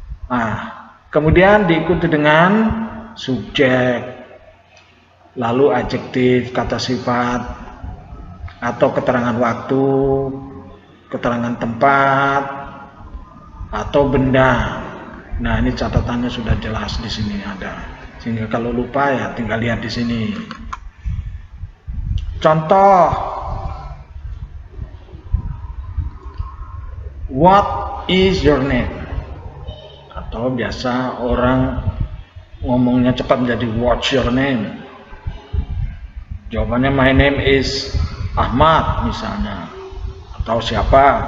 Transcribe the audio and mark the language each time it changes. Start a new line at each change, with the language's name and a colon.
Indonesian: Nah, kemudian diikuti dengan subjek, lalu adjektif, kata sifat, atau keterangan waktu, keterangan tempat, atau benda. Nah, ini catatannya sudah jelas di sini ada. Sehingga kalau lupa ya tinggal lihat di sini.
English: Contoh, what is your name?
Indonesian: Atau biasa orang ngomongnya cepat menjadi what's your name? Jawabannya my name is Ahmad misalnya, atau siapa.